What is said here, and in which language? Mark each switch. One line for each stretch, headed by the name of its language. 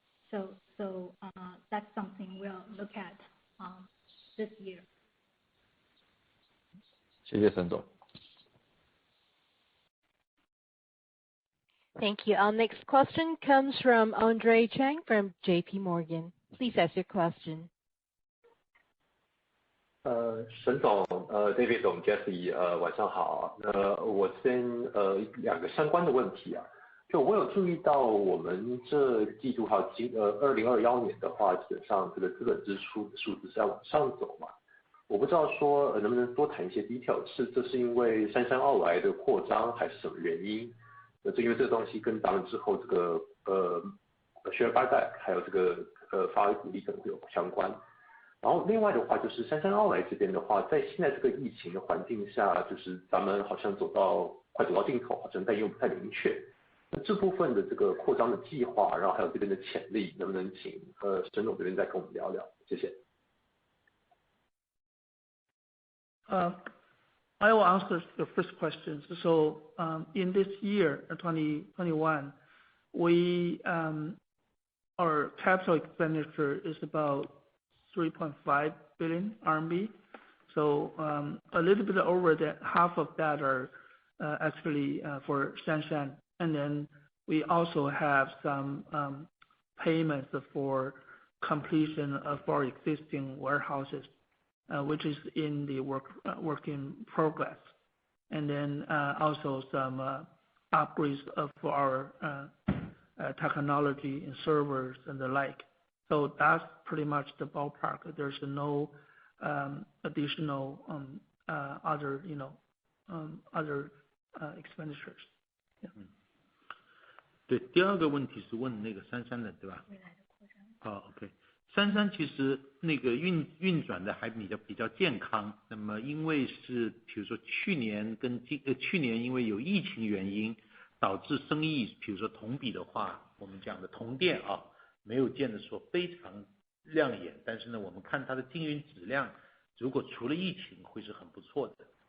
English: So that's something we'll look at this year.
Chinese: 谢谢沈总。
English: Thank you. Our next question comes from Andre Chang from JP Morgan. Please ask your question.
Chinese: 沈总，David 总 ，Jessie 晚上好。我先两个相关的问题啊，就我有注意到我们这季度还有2021年的话，基本上这个资本支出的数字是在往上走嘛。我不知道说能不能多谈一些 detail， 这是因为姗姗奥来的扩张还是什么原因？因为这个东西跟当然之后这个share buyback 还有这个发股利可能会有相关。然后另外的话就是姗姗奥来这边的话，在现在这个疫情的环境下，就是咱们好像快走到尽头，好像但又不太明确。这部分的这个扩张的计划，然后还有这边的潜力，能不能请沈总这边再跟我们聊聊？谢谢。
English: I will answer the first question. So in this year, 2021, our capital expenditure is about 3.5 billion RMB. So a little bit over that, half of that are actually for Shanshan, and then we also have some payments for completion of our existing warehouses, which is in the work in progress, and then also some upgrades of our technology and servers and the like. So that's pretty much the ballpark. There's no additional other expenditures. Yeah.
Chinese: 对，第二个问题是问那个姗姗的，对吧？未来的扩张。
English: OK。
Chinese: 姗姗其实那个运转的还比较健康，那么因为是比如说去年因为有疫情原因，导致生意比如说同比的话，我们讲的同店啊，没有见得说非常亮眼，但是呢，我们看它的经营质量，如果除了疫情会是很不错的。